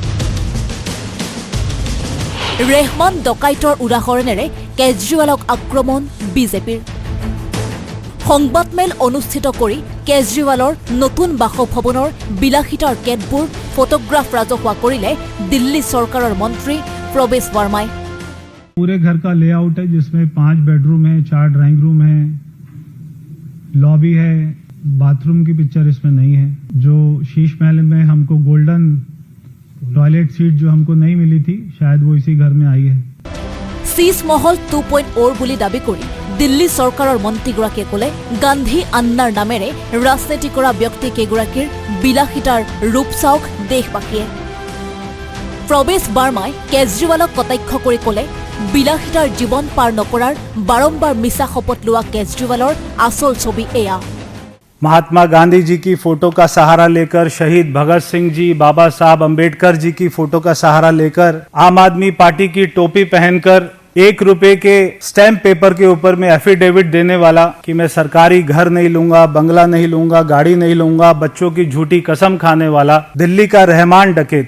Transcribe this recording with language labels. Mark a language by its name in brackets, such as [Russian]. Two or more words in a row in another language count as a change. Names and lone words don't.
[Assamese] ৰেহমান ডকাইতৰ উদাহৰণেৰে কেজৰিৱালক আক্ৰমণ বিজেপিৰ। সংবাদমেল অনুষ্ঠিত কৰি কেজৰিৱালৰ নতুন বাসভৱনৰ বিলাসিতাৰ কেতবোৰ ফটোগ্ৰাফ ৰাজহুৱা কৰিলে দিল্লী চৰকাৰৰ মন্ত্ৰী प्रवेश वर्मा। [Hindi] पूरे घर का लेआउट है जिसमें 5 बेडरूम है, 4 [English] drawing room [Hindi] है, लॉबी है, बाथरूम की पिक्चर इसमें नहीं है। जो शीश महल में हमको [English] golden toilet seat [Hindi] जो हमको नहीं मिली थी, शायद वो इसी घर में आई है। [Assamese] শীষ মহল 2.0 বুলি দাবী কৰি দিল্লী চৰকাৰৰ মন্ত্ৰীগৰাকীয়ে ক'লে গান্ধী আন্নাৰ নামেৰে ৰাজনীতি কৰা ব্যক্তি কেইগৰাকীৰ বিলাসিতাৰ ৰূপ চাওক দেশবাসীয়ে। প্ৰৱেশ বাৰ্মাই কেজৰিৱালক কটাক্ষ কৰি ক'লে বিলাসিতাৰ জীৱন পাৰ নকৰাৰ বাৰম্বাৰ মিছা শপত লোৱা কেজৰিৱালৰ আচল ছবি এয়া। [Hindi] महात्मा गांधी जी की फोटो का सहारा लेकर, शहीद भगत सिंह जी, बाबा साहब अंबेडकर जी की फोटो का सहारा लेकर, आम आदमी पार्टी की टोपी पहनकर 1 रुपए के [English] stamp paper [Hindi] के ऊपर में एफिडेविट देने वाला कि मैं सरकारी घर नहीं लूंगा, बंगला नहीं लूंगा, गाड़ी नहीं लूंगा, बच्चों की झूठी कसम खाने वाला दिल्ली का रहमान डकैत।